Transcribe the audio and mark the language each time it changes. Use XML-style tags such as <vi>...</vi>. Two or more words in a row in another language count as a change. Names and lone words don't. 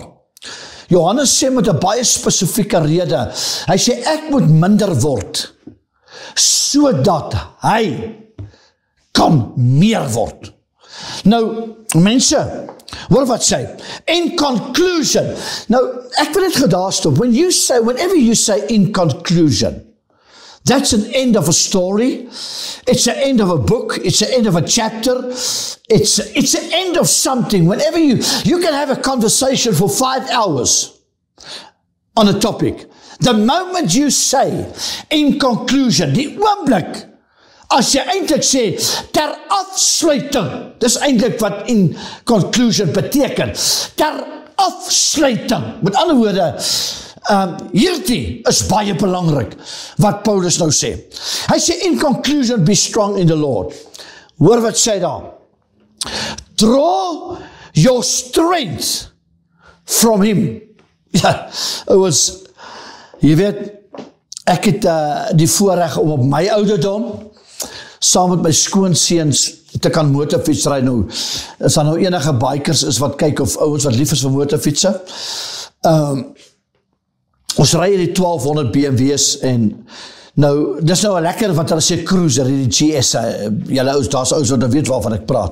<af>Johannes sê met 'n baie spesifieke rede, hy sê ek moet minder word, sodat hy kan meer word. Nou, mense, hoor wat sê,</af> <en>in conclusion,</en> <af>nou, ek wil dit daar stop,</af> <en>whenever you say in conclusion, that's an end of a story, it's the end of a book, it's the end of a chapter, it's the end of something. Whenever you can have a conversation for 5 hours on a topic. The moment you say, in conclusion,</en> <af>die oomblik, as jy eintlik sê, ter afsluiting, dis eintlik wat</af> <en>in conclusion</en> <af>beteken, ter afsluiting, met ander woorde, hierdie is baie belangrik, wat Paulus nou sê. Hy sê,</af> <en>in conclusion, be strong in the Lord.</en> <af>Hoor wat sê daar?</af> <en>Draw your strength from him. Ja, it was,</en> <af>jy weet, ek het die voorreg om op my ouderdom, saam met my skoonseuns te kan motorfietsry. Nou, is daar nou enige bikers is wat kyk, of ouens wat lief is vir motorfietsen. Ons ry die 1200 BMW's en nou, dis nou 'n lekker wat hulle sê cruiser, die GS, julle ouens, daar's ouens wat weet waarvan ek praat.</af>